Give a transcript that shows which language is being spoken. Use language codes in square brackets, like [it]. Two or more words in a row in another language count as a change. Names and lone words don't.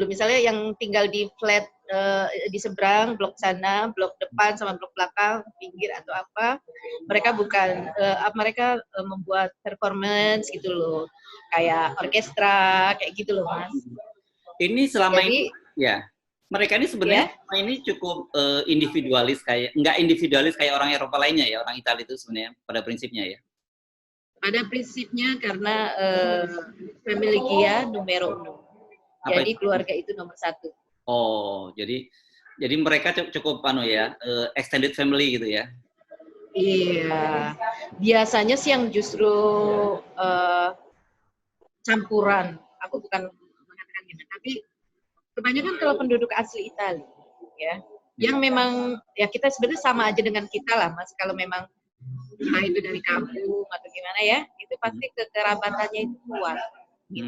[id] Misalnya yang tinggal di flat di seberang, blok sana, blok depan sama blok belakang, pinggir atau apa, mereka membuat performance gitu loh, kayak orkestra kayak gitu loh Mas. Ini selama ini ya. Mereka ini sebenarnya ini cukup individualis, nggak individualis kayak orang Eropa lainnya ya, orang Italia itu sebenarnya pada prinsipnya ya. Pada prinsipnya karena [it] familia numero uno. [id] Jadi keluarga itu nomor 1. Oh, jadi mereka cukup [en] extended family [id] gitu ya. Iya. Biasanya sih yang justru campuran. Aku bukan mengatakan gitu, tapi kebanyakan kalau penduduk asli Italia ya, yang memang ya kita sebenarnya sama aja dengan kita lah Mas, kalau memang entah itu dari kampung atau gimana ya, itu pasti kekerabatannya itu kuat gitu.